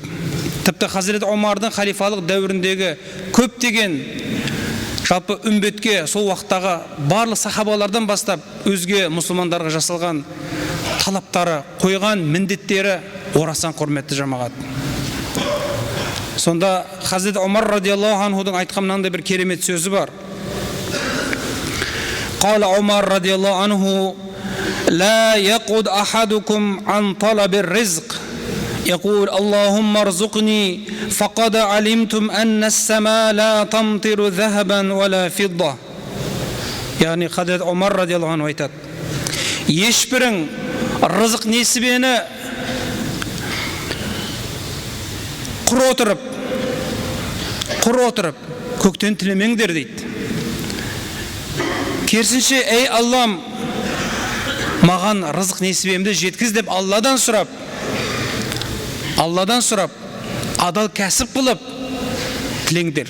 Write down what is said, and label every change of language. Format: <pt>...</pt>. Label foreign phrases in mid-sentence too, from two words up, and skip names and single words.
<kk>Тіпті Хазірет Омардың халифалық дәуіріндегі көптеген жалпы үмбетке сол уақыттағы барлық сахабалардан бастап өзге мұсылмандарға жасалған талаптары, қойған міндеттері орасан құрметті жамағат. Сонда Хазірет Омар</kk> <ar>رضي الله عنه</ar> <kk>айтқан мынандай бір керемет сөзі бар.</kk> <ar>قال عمر رضي الله عنه لا يقعد أحدكم عن طلب الرزق يقول اللهم ارزقني فقد علمتم أن السماء لا تمطر ذهبا ولا فضة.</ar> <kk>يعني Хазірет Омар</kk> <ar>رضي الله عنه</ar> <kk>айтады, ешбірің рызық несібені құр отырып көктен тілемеңдер дейді. Керісінше, ей Аллам, маған рызық несібемді жеткіз деп Алладан сұрап, адал кәсіп қылып тілеңдер.</kk>